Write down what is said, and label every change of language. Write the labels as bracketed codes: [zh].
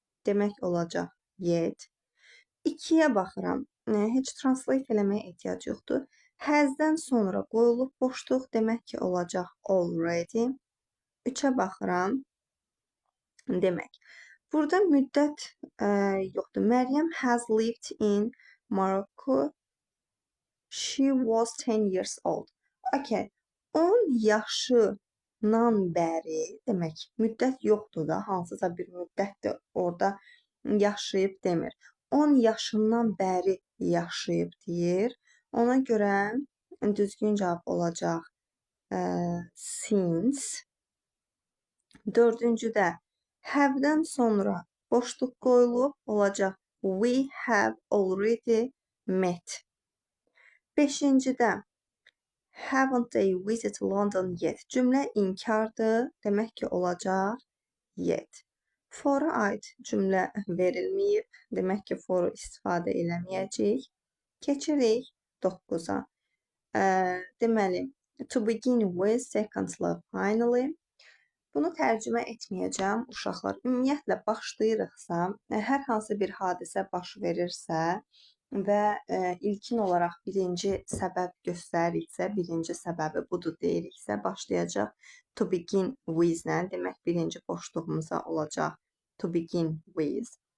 [az] Demək olacaq yet. 2-yə baxıram. Heç translate eləməyə ehtiyac yoxdur. Has-dən sonra qoyulub boşluq, demək ki olacaq already. 3-ə baxıram. Demək, burada müddət yoxdur. [en] Məryəm has lived in Morocco. She was 10 years old. Okay. [az] 10 yaşından bəri, demək, müddət yoxdur da, hansısa bir müddətdir. Orada yaşayıb demir. 10 yaşından bəri yaşayıb deyir. Ona görə düzgün cavab olacaq since. Dördüncüdə have-dən sonra boşluq qoyulub olacaq [en] we have already met. Beşincidə haven't they visited London yet? [az] Cümlə inkardır, demək ki olacaq yet. For-a aid cümlə verilməyib, demək ki for-u istifadə eləməyəcəyik. Keçirik 9-a. [en] Deməli, to begin with, secondly, finally. [az] Bunu tərcümə etməyəcəm, uşaqlar. Ümumiyyətlə, başlayırıqsa, hər hansı bir hadisə baş verirsə və ilkin olaraq birinci səbəb göstəririksə, birinci səbəbi budur deyiriksə, başlayacaq to begin with-lə, demək birinci boşluğumuza olacaq to begin with.